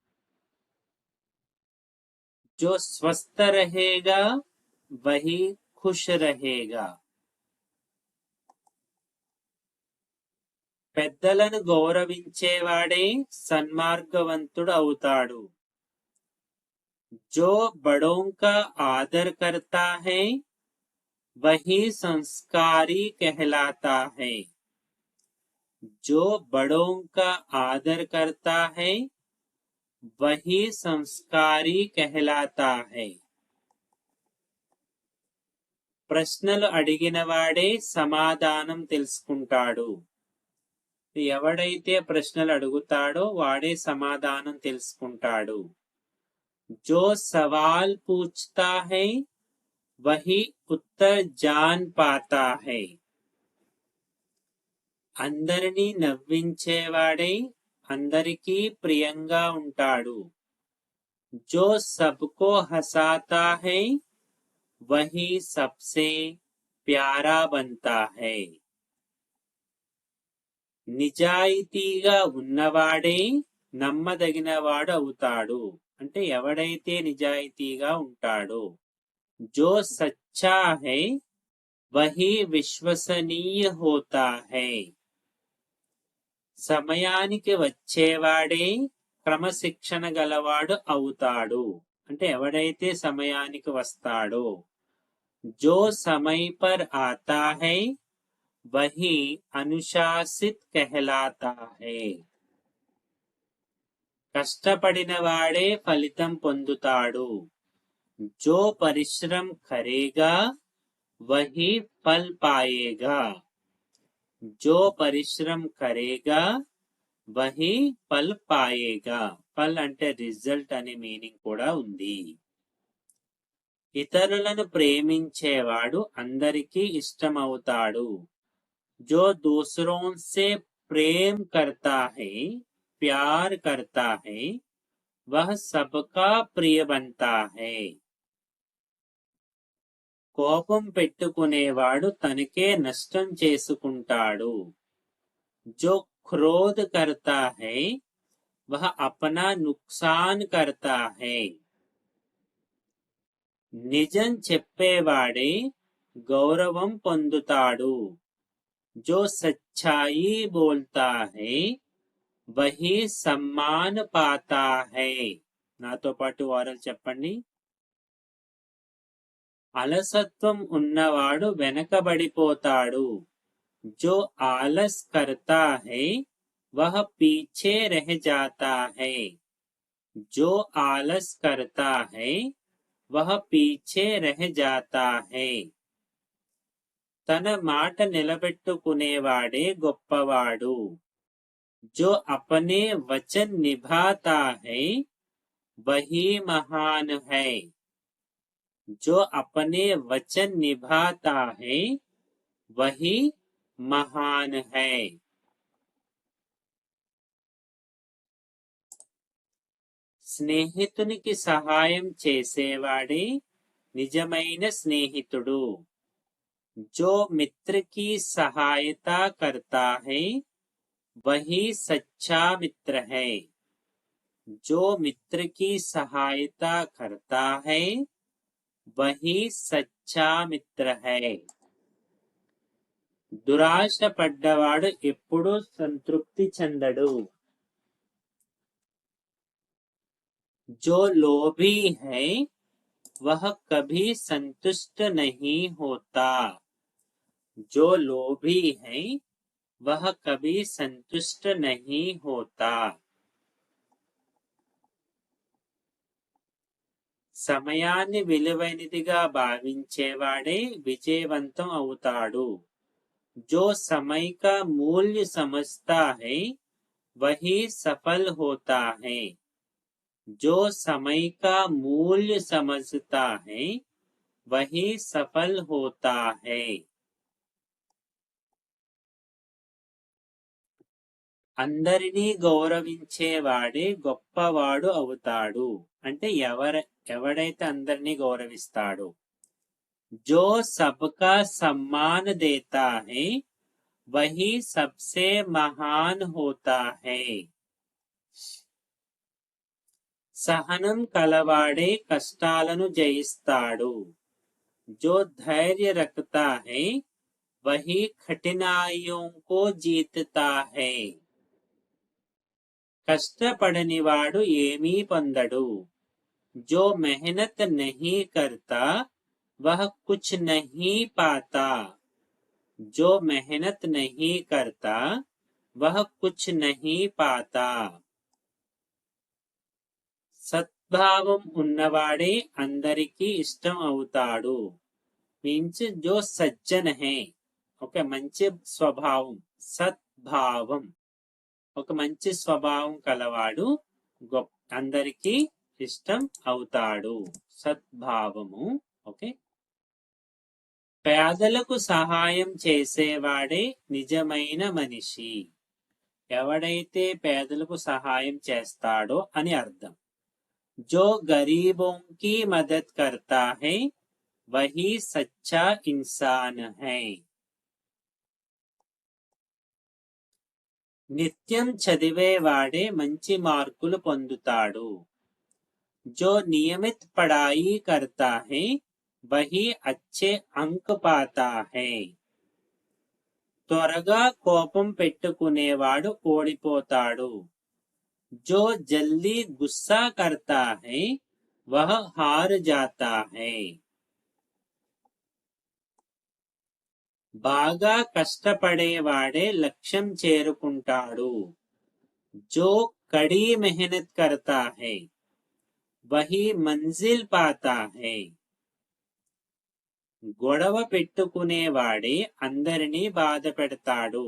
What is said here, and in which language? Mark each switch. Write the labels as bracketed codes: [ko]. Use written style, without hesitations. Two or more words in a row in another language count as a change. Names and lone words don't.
[hi] जो स्वस्थ रहेगा वही खुश रहेगा. [te] పెద్దలను గౌరవించేవాడే సన్మార్గవంతుడు అవుతాడు. [hi] जो बड़ों का आदर करता है वही संस्कारी कहलाता है। जो बड़ों का आदर करता है वही సంస్కారి कहलाता है. [te] ప్రశ్నలు అడిగిన వాడే సమాధానం తెలుసుకుంటాడు. ఎవడైతే ప్రశ్నలు అడుగుతాడో వాడే సమాధానం తెలుసుకుంటాడు. [hi] जो सवाल पूछता है वही उत्तर जान पाता है. [te] అందరినీ నవ్వించేవాడే అందరికీ ప్రియంగా ఉంటాడు. [hi] जो सबको हंसाता है वही सबसे प्यारा बनता है. [te] నిజాయితీగా ఉన్నవాడే నమ్మదగినవాడు అవుతాడు. అంటే ఎవడైతే నిజాయితీగా ఉంటాడో. [hi] जो सच्चा है वही विश्वसनीय होता है. [te] సమయానికి వచ్చేవాడే క్రమశిక్షణ గలవాడు అవుతాడు. అంటే ఎవడైతే సమయానికి వస్తాడో. [hi] जो समय पर आता है वही अनुशासित कहलाता है. [te] కష్టపడిన వాడే ఫలితం పొందుతాడు. [hi] जो परिश्रम करेगा वही फल पाएगा. जो परिश्रम करेगा वही फल पाएगा. [te] ఫల్ అంటే రిజల్ట్ అనే మీనింగ్ కూడా ఉంది. ఇతరులను ప్రేమించేవాడు అందరికీ ఇష్టమవుతాడు. [hi] जो दूसरों से प्रेम करता है प्यार करता है वह सबका प्रिय बनता है. [te] కోపం పెట్టుకునేవాడు తనకే నష్టం చేసుకుంటాడు. [hi] जो क्रोध करता है वह अपना नुकसान करता है. [te] నిజం చెప్పేవాడే గౌరవం పొందుతాడు. [hi] जो सच्चाई बोलता है वही सम्मान पाता है. [te] నాతో పాటు వారలు చెప్పండి. అలసత్వం ఉన్నవాడు వెనకబడిపోతాడు. [hi] जो आलस करता है वह पीछे रह जाता है. जो आलस करता है वह पीछे रह जाता है. [te] తన మాట నిలబెట్టుకునేవాడే గొప్పవాడు. [hi] जो अपने वचन निभाता है वही महान है. जो अपने वचन निभाता है वही महान है. [te] స్నేహితునికి సహాయం చేసేవాడే నిజమైన స్నేహితుడు. [hi] जो मित्र की सहायता करता है वही सच्चा मित्र है. जो मित्र की सहायता करता है वही सच्चा मित्र है. [te] దురాశ పడ్డవాడు ఎప్పుడూ సంతృప్తి చెందడు. [hi] जो लोभी है वह कभी संतुष्ट नहीं होता. जो लोभी है वह कभी संतुष्ट नहीं होता. [te] సమయాన్ని విలువైనదిగా భావించేవాడే విజయవంతం అవుతాడు. [hi] जो समय का मूल्य समझता है वही सफल होता है. जो समय का मूल्य समझता है वही सफल होता है. [te] అందరినీ గౌరవించేవాడే గొప్పవాడు అవుతాడు. అంటే ఎవడైతే అందరినీ గౌరవిస్తాడో. [hi] जो सबका सम्मान देता है वही सबसे महान होता है. [te] సహనం కలవాడే కష్టాలను జయిస్తాడు. [hi] जो धैर्य रखता है वही कठिनाइयों को जीतता है. [te] కష్టపడనివాడు ఏమీ పొందడు. [hi] जो मेहनत नहीं करता वह कुछ नहीं पाता, जो मेहनत नहीं करता वह कुछ नहीं पाता. [te] సద్భావం ఉన్నవాడే అందరికీ ఇష్టం అవుతాడు. మీన్స్ [hi] जो सज्जन है, [te] ఒక మంచి స్వభావం, సద్భావం, ఒక మంచి స్వభావం కలవాడు అందరికీ ఇష్టం అవుతాడు. సద్భావము. ఓకే. పేదలకు సహాయం చేసేవాడే నిజమైన మనిషి. ఎవడైతే పేదలకు సహాయం చేస్తాడో అని అర్థం. [hi] जो गरीबों की मदद करता है वही सच्चा इंसान है. [te] నిత్యం చదివేవాడే మంచి మార్కులు పొందుతాడు. [hi] जो नियमित पढ़ाई करता है वही अच्छे अंक पाता है. [te] త్వరగా కోపం పెట్టుకునేవాడు ఓడిపోతాడు. [hi] जो जल्दी गुस्सा करता है वह हार जाता है. [te] బాగా కష్టపడేవాడే లక్ష్యం చేరుకుంటాడు. [hi] जो कड़ी मेहनत करता है वही मंजिल पाता है. [te] గొడవ పెట్టుకునేవాడే అందరినీ బాధ పెడతాడు.